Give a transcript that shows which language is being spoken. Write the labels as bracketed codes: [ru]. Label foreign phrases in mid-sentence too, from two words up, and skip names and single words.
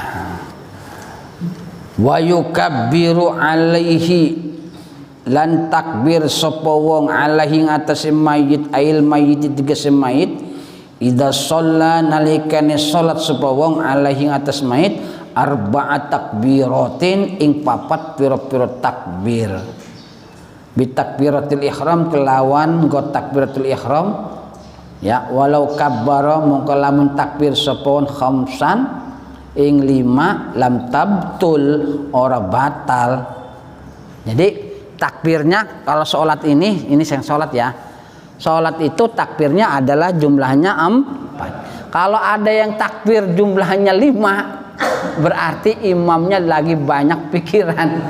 [ar] Wa yukabbiru alaihi, [jv] lan takbir sapa wong alaihi ngatas mayit, ail mayit tegese mayit, [ar] idza shalla [jv] nalikane salat sapa wong alaihi ngatas mayit, [ar] arba'at takbiratin [jv] ing 4 pira-pira takbir. [ar] Bi takbiratul ihram [jv] kelawan nggo takbiratul ihram ya, [ar] walau kabbara [jv] mongko lamun takbir sapa wong khamsan ing 5 [ar] lam tabtul [jv] ora batal. [id] Jadi takbirnya kalau sholat ini yang sholat ya, sholat itu takbirnya adalah jumlahnya 4. Kalau ada yang takbir jumlahnya 5, berarti imamnya lagi banyak pikiran.